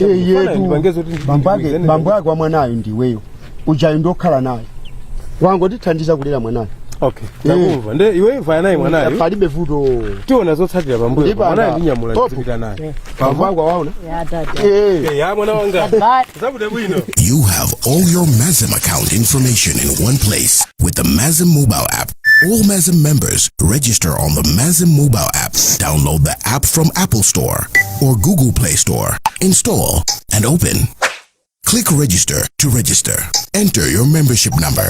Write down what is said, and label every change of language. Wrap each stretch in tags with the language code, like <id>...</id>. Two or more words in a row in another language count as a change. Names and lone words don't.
<ny>yetu bambo wake wa mwanayo ndiweyo ujayo ndokhala naye wango tithandiza kulera mwanayo okay takumva nde iwe vaya naye mwanayo palibe vuto tiona zotsatira bambo mwanayo ndinyamula ndipita naye bambo wako waona ya mwana wanga zabude bwino.</ny> <en>You have all your Mazim account information in one place with the Mazim mobile app. All Mazim members register on the Mazim mobile app. Download the app from Apple Store or Google Play Store. Install and open. Click register to register. Enter your membership number.</en>